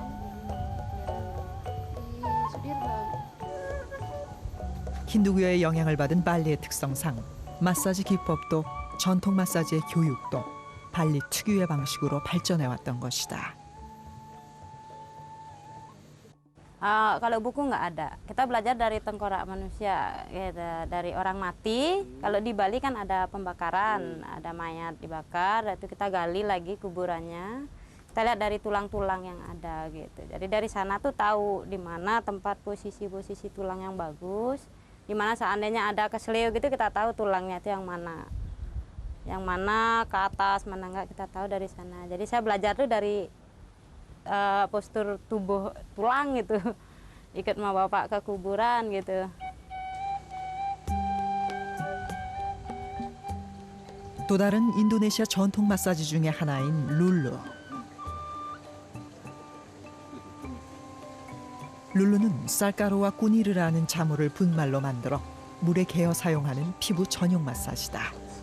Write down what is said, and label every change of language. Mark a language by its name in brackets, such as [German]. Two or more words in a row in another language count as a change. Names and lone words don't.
[Korean] 힌두교의 영향을 받은 발리의 특성상 마사지 기법도 전통 마사지의 교육도 발리 특유의 방식으로 발전해왔던 것이다. [Indonesian] Kalau buku nggak ada. Kita belajar dari tengkorak manusia, gitu, dari orang mati. Kalau di Bali kan ada pembakaran, ada mayat dibakar, itu kita gali lagi kuburannya. Kita lihat dari tulang-tulang yang ada, gitu. Jadi dari sana tuh tahu di mana tempat posisi-posisi tulang yang bagus, di mana seandainya ada kesleo gitu kita tahu tulangnya itu yang mana ke atas, mana enggak kita tahu dari sana. Jadi saya belajar tuh dari postur tubuh tulang gitu, ikut sama bapak ke kuburan gitu. [Korean] 또 다른 인도네시아 전통 마사지 중에 하나인 룰루. 룰루는 쌀가루와 꾸니르라는 자무를 분말로 만들어 물에 개어 사용하는 피부 전용 마사지다.